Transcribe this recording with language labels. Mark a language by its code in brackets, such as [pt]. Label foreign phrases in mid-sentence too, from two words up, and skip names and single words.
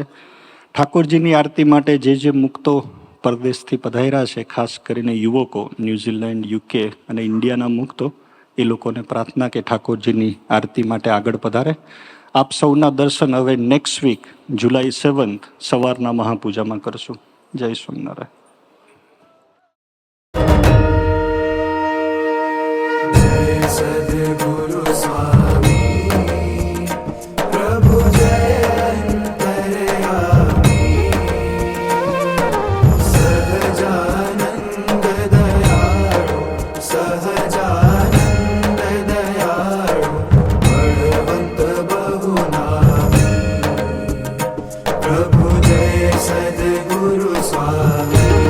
[gu] ઠાકોરજીની આરતી માટે જે મુક્તો પરદેશથી પધાર્યા છે, ખાસ કરીને યુવકો, ન્યૂઝીલેન્ડ, UK અને ઇન્ડિયાના મુક્તો, એ લોકોને પ્રાર્થના કે ઠાકોરજીની આરતી માટે આગળ પધારે. આપ સૌના દર્શન હવે [en] next week [gu] જુલાઈ 7 સવારના મહાપૂજામાં કરશું. જય સ્વામિનારાયણ. સદ્ગુરુ સ્વામી પ્રભુ જય અંતર્યામી સહજાનંદ દયાળુ સહજાનંદ દયાળુ બળવંત બહુનામી પ્રભુ જય સદ્ગુરુ સ્વામી